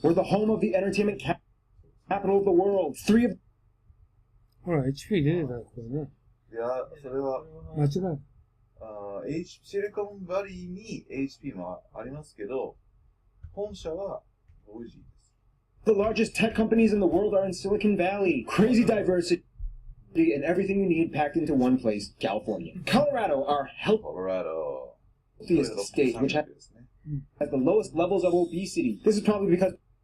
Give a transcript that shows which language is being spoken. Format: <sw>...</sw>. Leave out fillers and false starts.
<en>We're the home of the entertainment capital of the world. 3 of...</en> <ja>ほら、HP 出てたこれね。いや、それは、間違い。シリコンバリーに HP もありますけど、本社はボイジーです。</ja> <en>The largest tech companies in the world are in Silicon Valley. Crazy diversity and everything you need packed into one place, California. Colorado, our</en> <ja>コロラド。</ja> <en>healthiest state, which has the lowest levels of obesity. This is probably because</en>